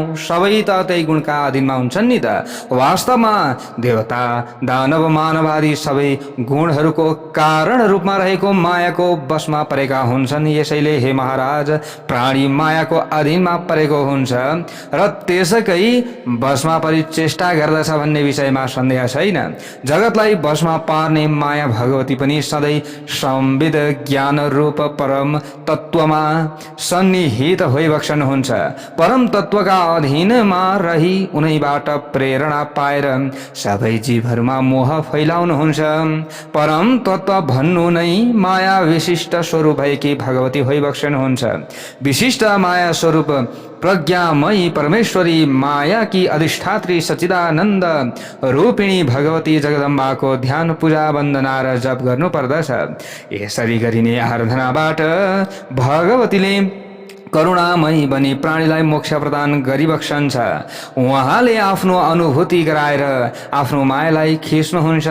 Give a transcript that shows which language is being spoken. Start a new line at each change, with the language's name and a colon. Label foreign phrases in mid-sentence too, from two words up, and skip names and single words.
Nepali: सबै त त्यही गुणका अधीनमा हुन्छन् नि त। वास्तवमा देवता, दानव, मानव आदि सबै गुणहरूको कारण रूपमा रहेको मायाको वशमा परेका हुन्छन्। यसैले हे महाराज, प्राणी मायाको अधीनमा परेको हुन्छ र त्यसकै वशमा परिचेष्टा गर्दछ भन्ने विषयमा सन्देह छैन। जगतलाई वशमा पार्ने माया भगवती पनि सधैँ संविद ज्ञान रूप परम तत्वमा सन्निहित भइबक्सनुहुन्छ। परम तत्वका अधीनमा रही उनैबाट प्रेरणा पाएर सबै जीवहरूमा मोह फैलाउनुहुन्छ। परम तत्व भन्नु नै माया विशिष्ट स्वरूप भएकी भगवती भइबक्सनुहुन्छ। विशिष्ट माया स्वरूप प्रज्ञामयी परमेश्वरी माया की अधिष्ठात्री सच्चिदानन्द रूपिणी भगवती जगदम्बाको ध्यान, पूजा, वन्दना र जप गर्नु पर्दछ। यसरी गरिने आराधनाबाट भगवतीले करुणामयी बनी प्राणीलाई मोक्ष प्रदान गरिबक्सन्छ। उहाँले आफ्नो अनुभूति गराएर आफ्नो मायालाई खिच्नुहुन्छ।